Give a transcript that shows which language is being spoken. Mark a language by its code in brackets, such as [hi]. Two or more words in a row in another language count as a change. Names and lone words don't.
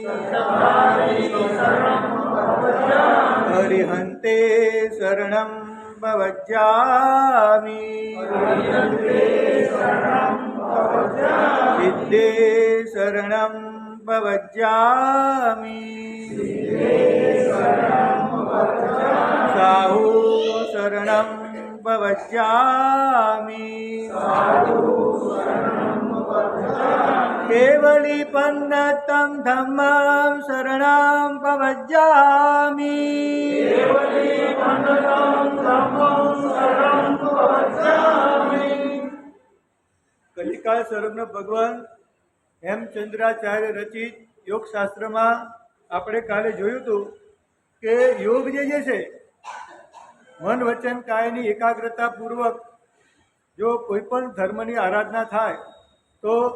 [pra] हरिहन्ते शरणं भवज्जामि सिद्धे शरणं भवज्जामि साहु शरणं भवज्जामि केवली पन्नतं धम्मं शरणं भवज्जामि [gu] કલિકાળ સ્વરૂપનો ભગવાન હેમચંદ્રાચાર્ય રચિત યોગશાસ્ત્રમાં આપણે કાલે જોયું હતું કે યોગ જે છે મન વચન કાયની એકાગ્રતાપૂર્વક જો કોઈ પણ ધર્મની આરાધના થાય તો